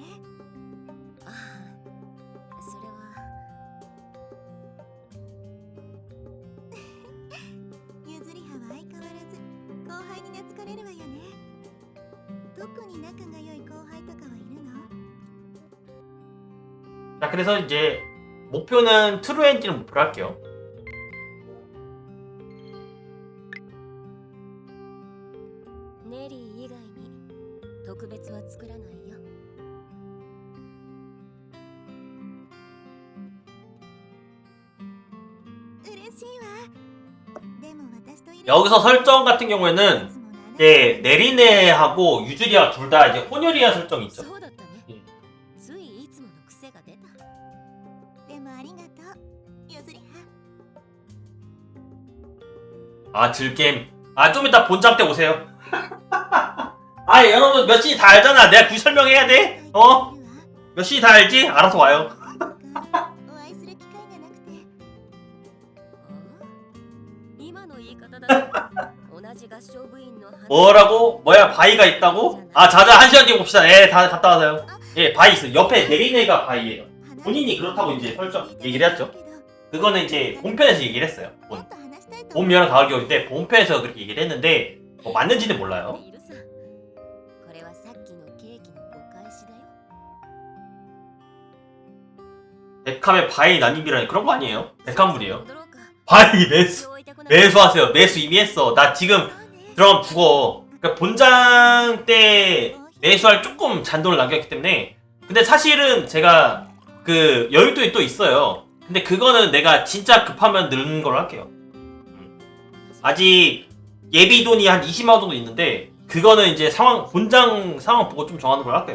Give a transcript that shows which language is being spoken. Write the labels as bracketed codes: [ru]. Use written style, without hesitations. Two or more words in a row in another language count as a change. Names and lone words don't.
[ja] ああ、それは。ゆずりはは相変わらず後輩に懐かれるわよね。特に仲が良い後輩とかはいるの？ [ko] 자, 그래서 이제 목표는 트루엔진을 목표로 할게요. [ja] ネリー以外に特別は作らないよ。嬉しいわ。でも私といる [ko] 여기서 설정 같은 경우에는 이제 네리네하고 유주리아 둘 다 이제 혼혈이야 설정이 있죠. [ja] そうだったね。うんついいつもの癖が出た。でもありがとう、ゆずりは。 [ko] 아, 즐겜. 아, 좀 이따 본장 때 오세요. 아, 여러분 몇 시인지 다 알잖아. 내가 굳이 설명해야 돼? 어? 몇 시인지 다 알지? 알아서 와요. [ja] お会いする機会がなくて。今の言い方だと同じ合唱部員の [ko] 뭐라고? 뭐야, 바위가 있다고? 아, 자자, 1시간 뒤에 봅시다. 예, 다 갔다 와서요. 예, 바위 있어요. 옆에 네리네가 바위예요. [ja] 花 [ko] 본인이 그렇다고 이제 설정 얘기를 했죠. 그거는 이제 본편에서 얘기를 했어요. 봄, 여름, 가을, 겨울인데 본편에서 그렇게 얘기를 했는데 뭐 맞는지는 몰라요. [ja] いるさこれはさっきのケーキのお返しだよ [ko] 백합의 바위 난입이라니 그런 거 아니에요? 백합물이에요. [ja] 戻ろうか [ko] 바위 매수 [ja] 追いたくなる [ko] 매수하세요. 매수 이미 했어. 나 지금 들어가면 죽어. 그러니까 본장 때 매수할 조금 잔돈을 남겼기 때문에 근데 사실은 제가 그 여유도 또 있어요. 근데 그거는 내가 진짜 급하면 넣는 걸로 할게요. 아직 예비 돈이 한 20만 원 정도 있는데 그거는 이제 상황 본장 상황 보고 좀 정하는 걸 할게요.